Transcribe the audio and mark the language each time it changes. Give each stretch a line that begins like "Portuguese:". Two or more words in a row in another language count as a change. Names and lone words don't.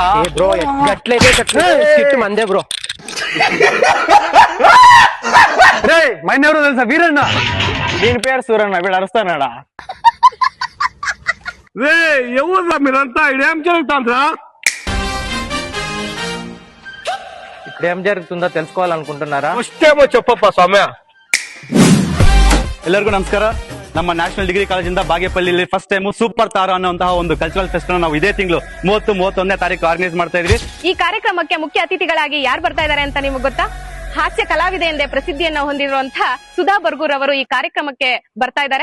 Telugu: బ్రో ఎట్లయితే మందే బ్రో. రే మైన్ ఎవరో తెలుసా? వీరన్న. దీని పేరు సూరన్న. వీడు అరుస్తానాడా? రే ఎవరురా మీరంతా? ఇదేం జరుగుతుందా? ఇప్పుడు ఏం జరుగుతుందో తెలుసుకోవాలనుకుంటున్నారా? ಫಸ್ಟೇಮೋ చెప్పಪ್ಪ ಸ್ವಾಮಿ.
Kannada: ಎಲ್ಲರಿಗೂ ನಮಸ್ಕಾರ. ನಮ್ಮ ನ್ಯಾಷನಲ್ ಡಿಗ್ರಿ ಕಾಲೇಜಿಂದ ಬಾಗೇಪಲ್ಲಿಯಲ್ಲಿ
English: first time
Kannada: ಸೂಪರ್ ತಾರಾ ಅನ್ನುವಂತಹ ಒಂದು
English: cultural fest
Kannada: ನಾವು ಇದೇ ತಿಂಗಳು 30-31ನೇ ತಾರೀಕು ಆರ್ಗನೈಸ್ ಮಾಡ್ತಾ ಇದ್ವಿ. ಈ ಕಾರ್ಯಕ್ರಮಕ್ಕೆ ಮುಖ್ಯ ಅತಿಥಿಗಳಾಗಿ ಯಾರು ಬರ್ತಾ ಇದ್ದಾರೆ ಅಂತ ನಿಮಗೆ ಗೊತ್ತಾ? ಹಾಸ್ಯ ಕಲಾವಿದೆ ಎಂದೇ ಪ್ರಸಿದ್ಧಿಯನ್ನ ಹೊಂದಿರುವಂತಹ ಸುಧಾ ಬರ್ಗೂರ್ ಅವರು ಈ ಕಾರ್ಯಕ್ರಮಕ್ಕೆ ಬರ್ತಾ ಇದ್ದಾರೆ.